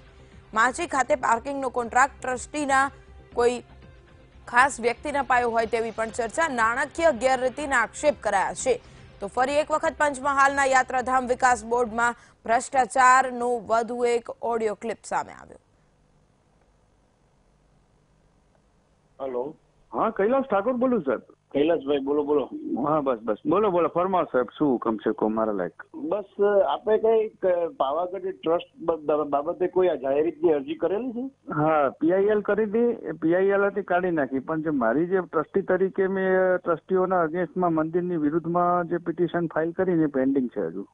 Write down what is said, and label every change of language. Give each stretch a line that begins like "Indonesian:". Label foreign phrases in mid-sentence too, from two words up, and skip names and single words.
Gujarati: માછી ખાતે પાર્કિંગનો કોન્ટ્રાક્ટ ટ્રસ્ટીના કોઈ ખાસ વ્યક્તિના પાયો હોય તેવી પણ ચર્ચા। નાણાકીય ગેરરીતિના આક્ષેપ કરાયા છે। તો ફરી એક વખત પંચમહાલના યાત્રાધામ વિકાસ બોર્ડમાં ભ્રષ્ટાચારનો વધુ એક ઓડિયો ક્લિપ સામે આવ્યો।
Hindi: हेलो, हाँ कैलाश ठाकुर बोलू साहब। कैलाश भाई बोलो बोलो। हाँ बस बोलो बोलो फरमाओ साहब,
Gujarati: શું હુકમ છે કો મારા લાયક? બસ આપણે કઈ પાવાગઢ ટ્રસ્ટ બાબતે કોઈ જાહેરાતની અરજી કરેલી છે? હા પીઆઈએલ કરી હતી, પીઆઈએલ હતી કાઢી નાખી, પણ જે મારી જે ટ્રસ્ટી તરીકે મેં ટ્રસ્ટીઓના અગેન્સ્ટમાં મંદિરની વિરુદ્ધમાં જે પિટિશન ફાઇલ કરીને પેન્ડિંગ છે હજુ।